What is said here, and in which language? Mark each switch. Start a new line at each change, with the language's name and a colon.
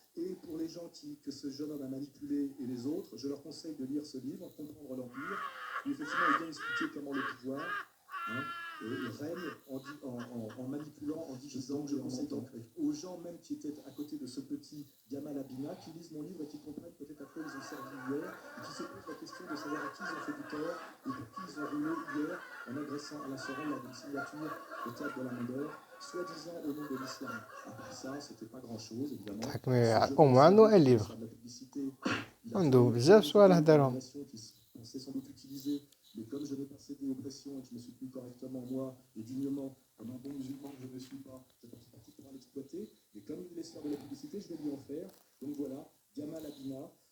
French: Et pour les gens que ce jeune homme a manipulé et les autres, je leur conseille de lire ce livre, Comprendre l'Empire, où effectivement il vient expliquer comment le pouvoir règne en manipulant, en divisant, je conseille donc aux gens même qui étaient à côté de ce petit Gamal Abina, qui lisent mon livre et qui comprennent peut-être à quoi ils ont servi hier, et qui se posent la question de savoir à qui ils ont fait du tort et pour qui ils ont roulé hier en agressant Alain Soral lors d'une signature au théâtre de la Mandeur, soi-disant au nom de l'islam. Après ça, c'était pas grand-chose, évidemment. au moins
Arabic: عنده
French: un livre.
Arabic: عنده بزاف صوالح دارهم.
French: Qui pensait sans doute utiliser Mais comme je n'ai pas cédé aux pressions et que je me suis tenu correctement, moi, et dignement, comme un bon musulman que je ne suis pas, je pense pas qu'il pourra l'exploiter. Mais comme il voulait se faire de la publicité, je vais lui en faire. Donc voilà, Gamal Abina.